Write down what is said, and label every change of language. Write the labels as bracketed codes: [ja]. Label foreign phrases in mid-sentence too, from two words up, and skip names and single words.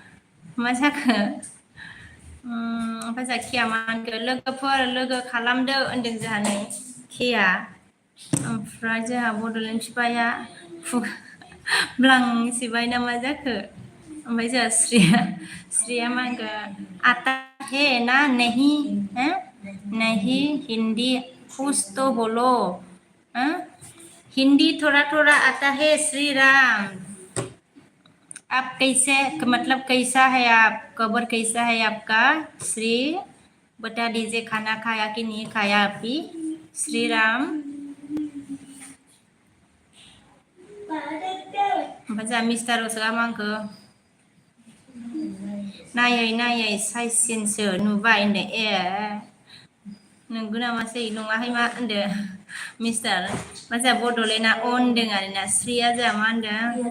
[brx] ओमफ्राय जोंहा खिया मा होनखो लोगो खालामदो होनदों जोंहा नै खिया ओमफ्राय जोंहा बड'लेण्ड फिफाया ब्लांसिबाय ना मा जाखो ओमफ्राय जोंहा श्रीया मा होनखो [hi] आता है ना नहीं हिंदी कुछ तो बोलो हिंदी थोड़ा आता है श्री राम आप कैसे मतलब कैसा है आप खबर कैसा है आपका श्री बता दीजिए खाना खाया कि नहीं खाया अभी श्री राम [brx] ओमफ्राय जोंहा मिस्टार रसआ मा होनखो नायै साइसिनसो नुबाय होनदों ए नंगौ नामासै नङाहाय मा होनदों मिस्टार मा जोंहा बड'लेण्डआ अन होनदों आरोना श्रीया जोंहा मा होनदों